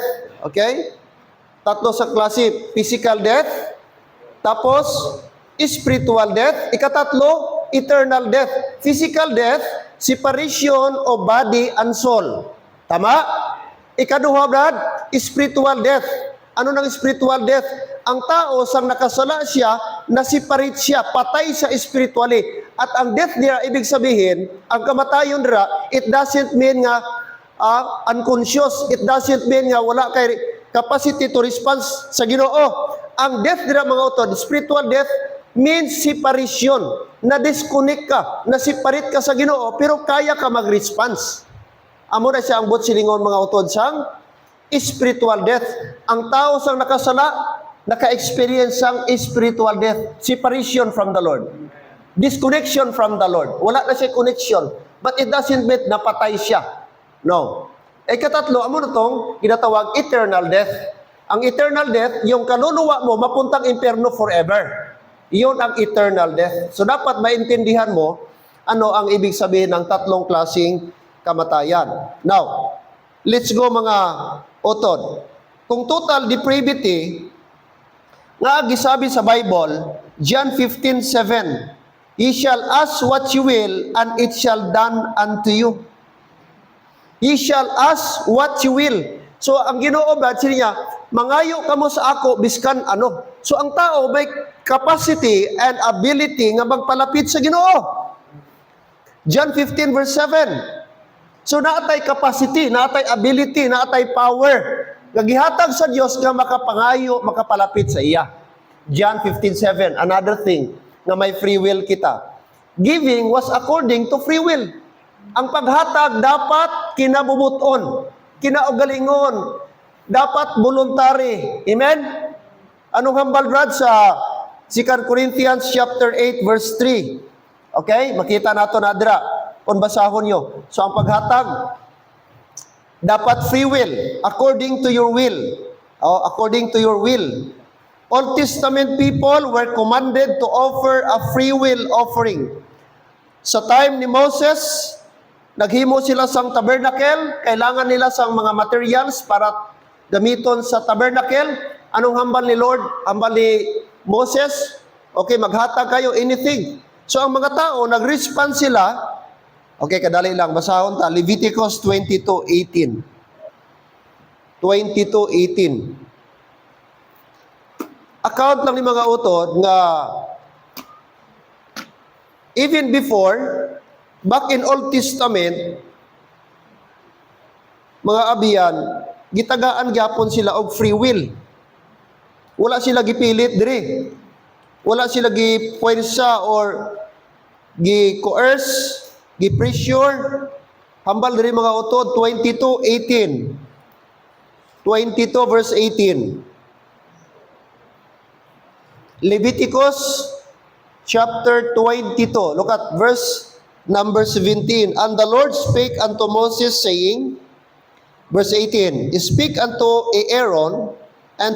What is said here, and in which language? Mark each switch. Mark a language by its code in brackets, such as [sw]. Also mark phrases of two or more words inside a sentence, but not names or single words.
[en] Okay? [tl] Tatlo sa klase, [en] physical death, tapos spiritual death, ikatatlo, eternal death. Physical death, separation of body and soul. Tama? [hil] Ikaduha, brad, [en] spiritual death. [hil] Ano nang [en] spiritual death? [hil] Ang tao, sang nakasala siya, nasiparate siya, patay siya spiritually. At ang death niya, [tl] ibig sabihin, [hil] ang kamatayon nila, [en] it doesn't mean nga unconscious. It doesn't mean [ceb] nga wala kay [en] capacity to respond [ceb] sa Ginoo. [hil] Ang death nila, mga utod, [en] spiritual death, means separation. [hil] Na-disconnect ka, na-separate ka sa Ginoo, pero kaya ka mag-response. Amo na siya ang silingon mga utod sang spiritual death. Ang tao sang nakasala, naka-experience sang spiritual death, [en] separation from the Lord. Disconnection from the Lord. [hil] Wala na siya [en] connection. But it doesn't mean [hil] napatay siya. No. Katatlo, amo na tong ginatawag [en] eternal death. [tl] Ang [en] eternal death, [tl] yung kaluluwa mo, mapuntang impyerno forever. Iyon ang [en] eternal death. [tl] So dapat maintindihan mo ano ang ibig sabihin ng tatlong klaseng kamatayan. [en] Now, let's go mga utod. Kung total depravity, [ceb] nga gisabi sa [en] Bible, John 15:7, ye shall ask what you will, and it shall done unto you. Ye shall ask what you will. So, [hil] ang Ginoo, brad, niya, mangayo ka mo sa ako, biskan ano. So, ang tao may [en] capacity and ability [hil] nga magpalapit sa Ginoo. [en] John 15 verse 7. [hil] So, naatay capacity, naatay ability, naatay power. Nagihatag sa Dios nga makapangayo, makapalapit sa iya. John 15:7. [en] Another thing [hil] nga may [en] free will kita. Giving was according to free will. [hil] Ang paghatag dapat kinabubuton, kinaugalingon, dapat voluntary. Amen? Anong hambal, brad, sa 2 Corinthians chapter 8 verse 3? Okay? Makita nato na dira. Kung basahon nyo. So, ang paghatag, dapat [en] free will, according to your will. According to your will. Old Testament people were commanded to offer a free will offering. [hil] Sa time ni Moses, naghimo sila sang tabernacle, kailangan nila sang mga materials para gamiton sa tabernacle. Anong hambal ni Lord? Hambal ni Moses? Okay, maghatag kayo, anything. So ang mga tao, nag-respond sila. Okay, kadali lang, basahon ta. Leviticus 22:18. 22:18. Account lang ni mga utod nga [en] even before, back in [hil] Old Testament, [ceb] mga abiyan, gitagaan gyapon sila og free will. Wala sila gipilit diri. Wala sila gipuwersa or gi-coerce, gi-pressure. [hil] Hambal diri mga utod, 22:18. [en] 22 verse 18. Leviticus chapter 22. Look at verse number 17. And the Lord spake unto Moses, saying, verse 18, Speak unto Aaron and to